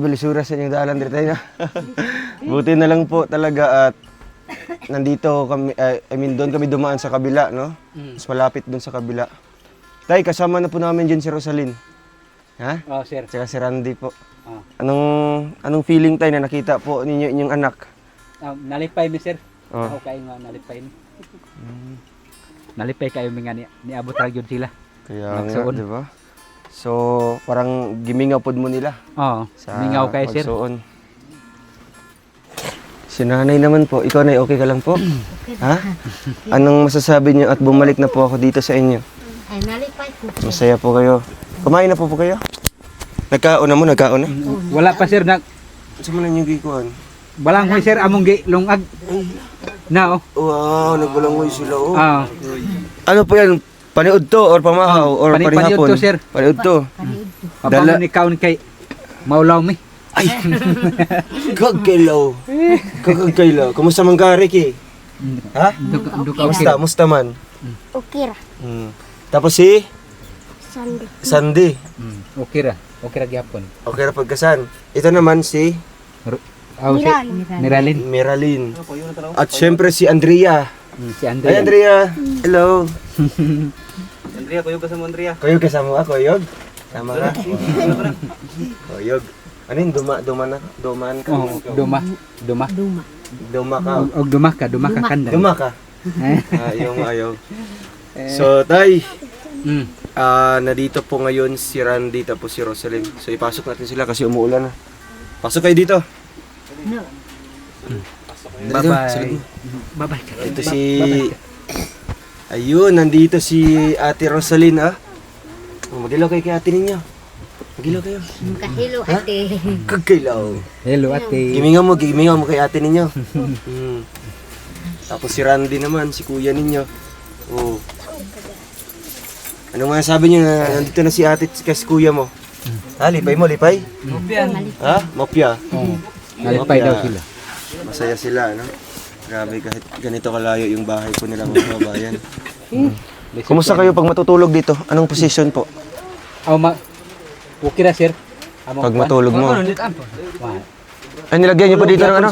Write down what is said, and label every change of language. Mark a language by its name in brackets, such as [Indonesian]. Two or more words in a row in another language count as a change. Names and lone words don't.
[Filipino] Lisura sa inyong dalan dito na. Buti na lang po talaga at nandito kami, doon kami dumaan sa kabila, no? Mas malapit doon sa kabila. Tay, kasama na po namin dyan si Rosalyn. Ha? Oh sir. Tsaka si Randy po. Oh. Anong feeling tayo na nakita po ninyo inyong anak? [Cebuano] Nalipay mi sir. Oh. Ako kayo nga nalipay mi. Nalipay kayo mi nga niabot ra gyud sila. [Filipino] Kaya nga, [Cebuano] Nagsuon. [Filipino] di ba? [Cebuano] So, parang gimingaw pod mo nila. Oo. Sa Mingaw kayo sir. pagsuon. [Filipino] Si nanay naman po, ikaw na okay ka lang po? Ha? Anong masasabi niyo at bumalik na po ako dito sa inyo? [Cebuano] Ay nalipay ko. [Filipino] Masaya po kayo. Kumain na po kayo? [Cebuano] Nagkaon na mo, nagkaon na? Wala pa sir [Filipino] Saan mo na yung gikuhan? [Cebuano] balangoy sir among gi lungag. Na oh. Wow, nagbalangoy sila oh. Ah. [Filipino] Ano po yan? Paniud to or pamahaw or [Cebuano] Paniud panihapon? to, sir. Paniud to. Dala ni kaon kay maulaw mi. Ay! Kagkailaw. Kagkailaw. Kumusta man ka, Ricky? Ha? Kumusta? Musta man? Okay ra. [Filipino] Tapos si Sandi. Sandy. [Cebuano] Okay ra. Okay ra gyapon. Okay na pagkasan. [Filipino] Ito naman si Si Miralin. Meralyn. At syempre si Andrea. Si Hi Andrea. Andrea. Hello. [Cebuano] Andrea, kuyog ka sa mo Andrea. Kuyog kasama ka, Kuyog? [Filipino] Sama ka. [Cebuano] Kuyog. Ano yun? Duman ka? Oh, duma Duma ka. og duma ka kanda. Duma ka. Ayaw. [Filipino] So, tay, nandito po ngayon si Randy tapos si Rosalyn. So, ipasok natin sila kasi umuulan na. Pasok kayo dito. No. Bye-bye. Bye-bye. Ito si... Ayun, nandito si Ate Rosalyn, ah. [Cebuano] Magilaw kayo kay ate ninyo. Magilaw kayo. Kahilo ate. Kagkailaw. Hello ate. Gimingaw mo kay ate ninyo. [Filipino] Tapos si Randy naman, si kuya ninyo. Oh. Ano nga sabi niyo na nandito na si ate at si kuya mo? [Cebuano] Lipay mo, lipay? Mupian. Ha? Mopya. [Filipino] Oo. Nalipay daw sila. Masaya sila, no? Grabe, kahit ganito kalayo yung bahay po nila mga kababayan. Kumusta kayo pag matutulog dito? Anong position po? [Cebuano] Okay na, sir. Pag matulog mo? Wah. [Filipino] Ay, nilagyan niyo pa dito ng ano?